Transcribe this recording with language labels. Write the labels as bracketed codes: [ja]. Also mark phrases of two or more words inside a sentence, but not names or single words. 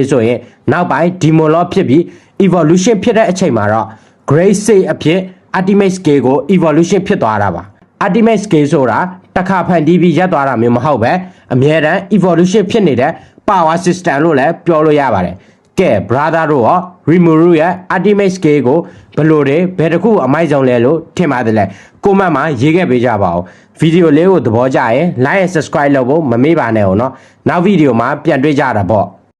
[my] ဆိုရင်နောက်ပိုင်း Demon Lord ဖြစ်ပြီး evolution ဖြစ်တဲ့အချိန်မှာတော့Grade 6အဖြစ် Ultimate Scale ကို evolution ဖြစ်သွားတာပါ Ultimate Scale ဆိုတာတစ်ခါဖန်တီးပြီးရပ်သွားတာမျိုးမဟုတ်ပဲအမြဲတမ်း evolution ဖြစ်နေတဲ့ [en] power system [my] လို့လည်းပြောလို့ရပါတယ်ကဲ brother တို့ရော Rimuru ရဲ့ Ultimate Scale ကိုဘယ်လိုတွေဘယ်တစ်ခုအမိုက်ဆုံးလဲလို့ထင်ပါတယ်လဲ comment မှာရေးခဲ့ပေးကြပါဦးဗီဒီယိုလေးကိုသဘောကျရင် [en] like and subscribe [my] လုပ်ဖို့မမေ့ပါနဲ့ဦးเนาะနောက်ဗီဒီယိုမှာပြန်တွေ့ကြတာပေါ့